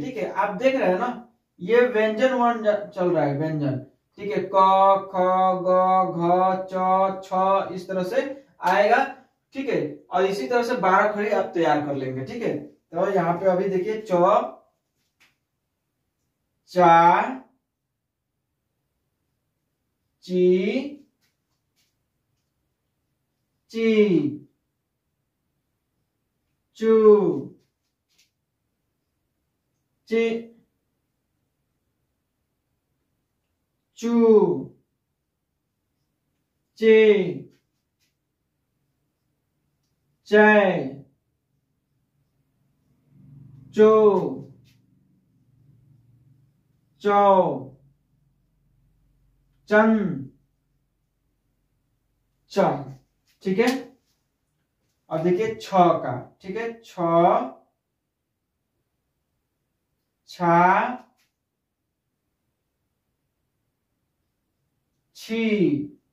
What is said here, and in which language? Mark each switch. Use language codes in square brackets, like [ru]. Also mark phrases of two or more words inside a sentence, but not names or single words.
[hi] ठीक है, आप देख रहे हैं ना, ये व्यंजन वर्ण चल रहा है, व्यंजन। ठीक है, क, ख, ग, घ, च, छ, इस तरह से आएगा। ठीक है, और इसी तरह से 12 खड़ी आप तैयार कर लेंगे। ठीक है, तो यहाँ पे अभी देखिए च, चा, ची, ची, चू, ची, चू, चे, चै, चो, चौ, चन, च। ठीक है, अब देखिए छ का। ठीक है, छ, छा, छी,